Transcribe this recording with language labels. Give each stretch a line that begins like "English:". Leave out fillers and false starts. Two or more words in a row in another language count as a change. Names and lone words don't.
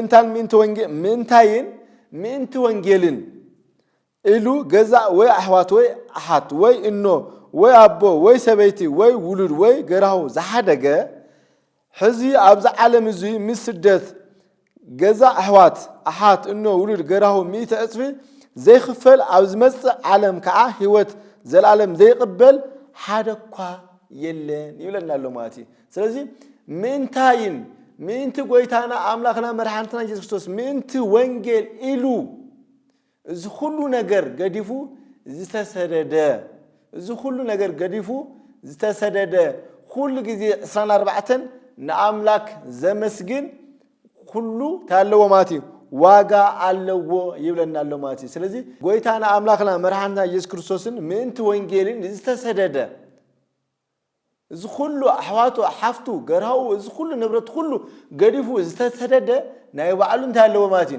Tigrinya: ምእንቲ ወንጌልን ኢሉ ገዛ ወይ ኣሕዋት ወይ ኣሓት ወይ እኖ ወይ ኣቦ ወይ ሰበይቲ ወይ ውሉድ ወይ ገራሁ ዝሓደገ ሕዚ ኣብዚ ዓለም እዚ ምስ ስደት ገዛ ኣሕዋት ኣሓት እኖ ውሉድ ገራሁ 100 እጥፊ ዘይክፈል ኣብ ዝመጽእ ዓለም ከዓ ህይወት ዘላለም ዘይቅበል ሓደኳ የለን ይብለና ኣሎ ማለት እዩ ስለዚህ ምእንቲ ጎይታና አምላኽና መድኃኒትና ኢየሱስ ክርስቶስ ምእንቲ ወንጌል ኢሉ እዚ ሁሉ ነገር ገዲፉ ዝተሰደደ ሁሉ ጊዜ 24 ንአምላክ ዘመስግን ሁሉ ታለዎ ማለት እዩ ዋጋ ኣለዎ ይብለና ኣሎ ማለት እዩ ስለዚህ ጎይታና አምላኽና መድኃኒትና ኢየሱስ ክርስቶስን ምእንቲ ወንጌልን ዝተሰደደ እዚ ሁሉ ኣሕዋቱ ሓፍቱ ገራው እዚ ሁሉ ንብረት ሁሉ ገዲፉ ዝተሰደደ ናይ ባዕሉ እንታለዎ ማለት እዩ